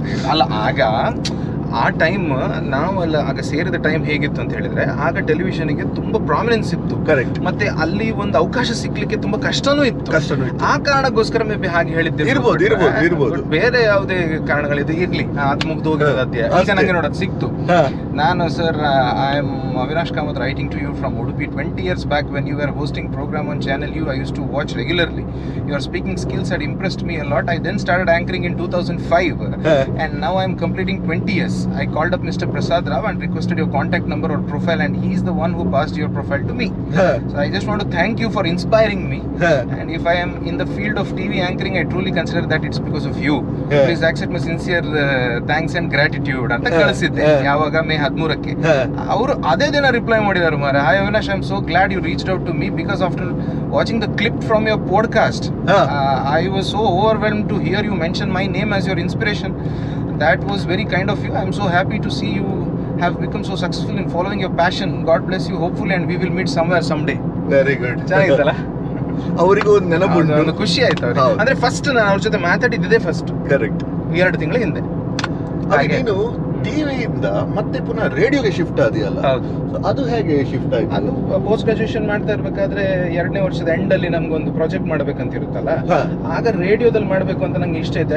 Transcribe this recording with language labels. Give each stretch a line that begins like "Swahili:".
Kannada: ಅಲ್ಲ ಆಗ ಆ ಟೈಮ್ ನಾವೆಲ್ಲ ಆಗ ಸೇರಿದ ಟೈಮ್ ಹೇಗಿತ್ತು ಅಂತ ಹೇಳಿದ್ರೆ, ಆಗ ಟೆಲಿವಿಷನ್ಗೆ ತುಂಬಾ ಪ್ರಾಮಿನೆನ್ಸ್ ಇತ್ತು. ಕರೆಕ್ಟ್. ಮತ್ತೆ ಅಲ್ಲಿ ಒಂದು ಅವಕಾಶ ಸಿಗ್ಲಿಕ್ಕೆ ತುಂಬಾ ಕಷ್ಟನೂ ಇತ್ತು. ಆ ಕಾರಣಕ್ಕೋಸ್ಕರ ಮೇ ಬಿ ಹಾಗೆ ಹೇಳಿದ್ದೆ ಇರ್ಬೋದು. ಬೇರೆ ಯಾವುದೇ ಕಾರಣಗಳಿದೆ ಇರ್ಲಿ, ಅದು ಮುಗ್ದು ಹೋಗಿರೋದು ಅಧ್ಯಾಯ. ಈಗ ನಂಗೆ ನೋಡೋದು ಸಿಕ್ತು.
English: ನಾನು sir, I am Avinash Kamath, writing to you from Udupi. 20 years back when you were hosting program on channel U, I used to watch regularly. Your speaking skills had impressed me a lot. I then started anchoring in 2005 and now I am completing 20 years. I called up Mr. Prasad Rao and requested your contact number or profile, and he is the one who passed your profile to me. So I just want to thank you for inspiring me. And if I am in the field of TV anchoring, I truly consider that it's because of you. Please accept my sincere thanks and gratitude
Kannada: ಅಂತ ಕಳಿಸಿದ್ದೆ. ಯಾವಾಗ ಮೇ 13ಕ್ಕೆ ಅವರು ಅದೇ ದಿನ reply ಮಾಡಿದ್ದಾರೆ, ಮಾರೆ,
English: hi Avinash, I am so glad you reached out to me because after watching the clip from your podcast, I was so overwhelmed to hear you mention my name as your inspiration. That was very kind of you. I am so happy to see you have become so successful in following your passion. God bless you hopefully, and we will meet somewhere someday. Very good.
Kannada: ಚೆನ್ನಾಗಿತ್ತಲ್ಲ? ಅವರಿಗೂ ಒಂದು ನೆನಪುಂಟು, ಒಂದು ಖುಷಿ ಆಯ್ತು ಅವ್ರಿಗೆ. ಅಂದ್ರೆ first ನಾನು ಅವ್ರ ಜೊತೆ ಮಾತಾಡಿದ್ದೆ ಫಸ್ಟ್. ಕರೆಕ್ಟ್. 2 ತಿಂಗಳ ಹಿಂದೆ. ನೀನು ಟಿವಿಯಿಂದ ಮತ್ತೆ ಪುನಃ ರೇಡಿಯೋಗೆ ಶಿಫ್ಟ್ ಆದಿಯಲ್ಲ, ಅದು ಹೇಗೆ ಶಿಫ್ಟ್ ಆಯ್ತು? ಅದು ಪೋಸ್ಟ್ ಗ್ರಾಜುಯೇಷನ್ ಮಾಡ್ತಾ ಇರ್ಬೇಕಾದ್ರೆ 2ನೇ ವರ್ಷದ ಎಂಡ್ ಅಲ್ಲಿ ನಮ್ಗೊಂದು ಪ್ರಾಜೆಕ್ಟ್ ಮಾಡ್ಬೇಕಂತ ಇರುತ್ತಲ್ಲ, ಆಗ ರೇಡಿಯೋದಲ್ಲಿ ಮಾಡ್ಬೇಕು ಅಂತ ನಂಗೆ ಇಷ್ಟ ಇತ್ತು.